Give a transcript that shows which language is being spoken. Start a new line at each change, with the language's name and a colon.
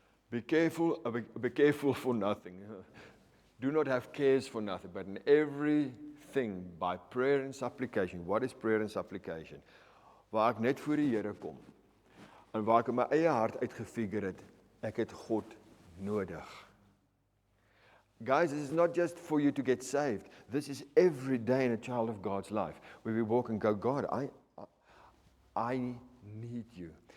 English: Be careful for nothing. Do not have cares for nothing, but in everything by prayer and supplication. What is prayer and supplication?
Afrikaans: Waar ek net voor die Here kom, en waar ek in my eie hart uitgefigure het, ek het God nodig.
English: Guys, this is not just for you to get saved. This is every day in a child of God's life, where we walk and go, God, I need you.